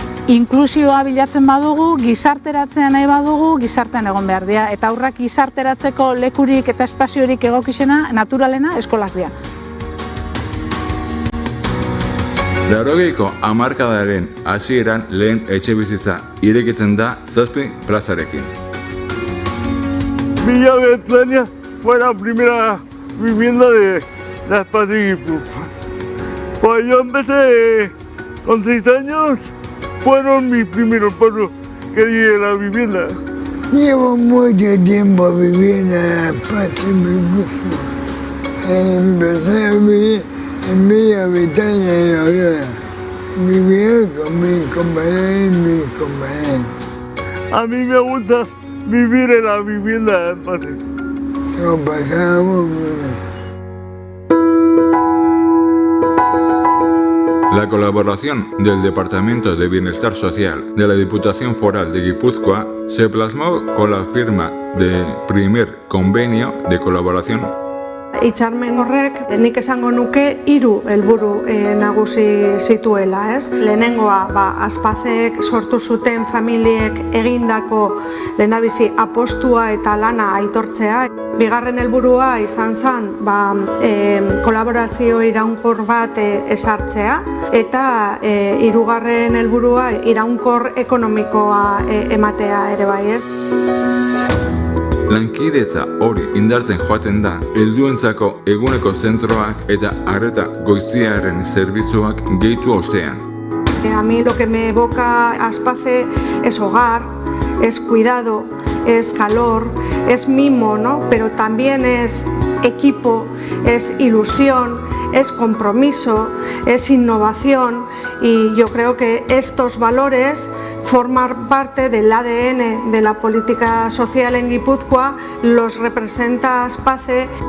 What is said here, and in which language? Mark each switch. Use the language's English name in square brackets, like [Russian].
[Basque] Inklusioa bilatzen badugu, gizarteratzea nahi badugu, gizartean egon behar dira. Eta aurrak gizarteratzeko lekurik eta espaziorik egokizena, naturalena, eskolak dira. 80ko hamarkadaren hasieran lehen etxebizitza irekitzen da 7 plazarekin. [Spanish] Villa Betania fue la primera vivienda de la Aspace Gipuzkoa. Pues yo empecé con 6 años, fueron mis primeros pasos que di en la vivienda. Llevo mucho tiempo viviendo en Aspace Gipuzkoa. Empecé a vivir en Villa Betania de Aurora. Vivía con mis compañeros y mis compañeros. A mí me gusta vivir en la vivienda de Aspace. Lo pasábamos muy bien. La colaboración del Departamento de Bienestar Social de la Diputación Foral de Guipúzcoa se plasmó con la firma del primer convenio de colaboración. [Basque] Hitzarmen horrek nik esango nuke 3 helburu nagusi zituela, ez? Lehenengoa, Aspazek sortu zuten familiek egindako lehendabizi apostua eta lana aitortzea. Bigarren helburua izan zen kolaborazio iraunkor bat ezartzea eta hirugarren helburua iraunkor ekonomikoa ematea ere bai, ez? Lankidetza hori indartzen joaten da helduentzako eguneko zentroak eta arreta goiztiarren zerbitzuak gehitu ostean. [Spanish] A mí lo que me evoca Aspace es hogar, es cuidado, es calor, es mimo, ¿no? Pero también es equipo, es ilusión, es compromiso, es innovación y yo creo que estos valores forman parte del ADN de la política social en Guipúzcoa, los representa Aspace.